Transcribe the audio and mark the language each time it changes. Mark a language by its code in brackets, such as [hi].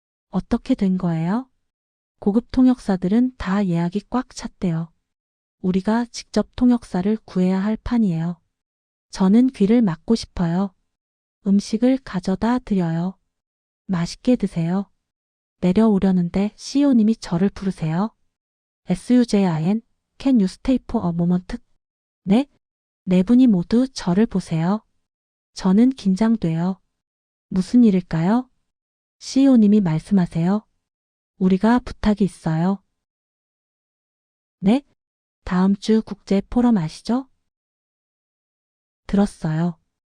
[ko] 어떻게 된 거예요? 고급 통역사들은 다 예약이 꽉 찼대요. 우리가 직접 통역사를 구해야 할 판이에요. 저는 귀를 막고 싶어요. 음식을 가져다 드려요. 맛있게 드세요. 내려오려는데 CEO님이 저를 부르세요. [en] SUJIN, Can you stay for a moment? [ko] 네? 네 분이 모두 저를 보세요. 저는 긴장돼요. 무슨 일일까요? CEO님이 말씀하세요. 우리가 부탁이 있어요. 네? 다음 주 국제 포럼 아시죠? 들었어요.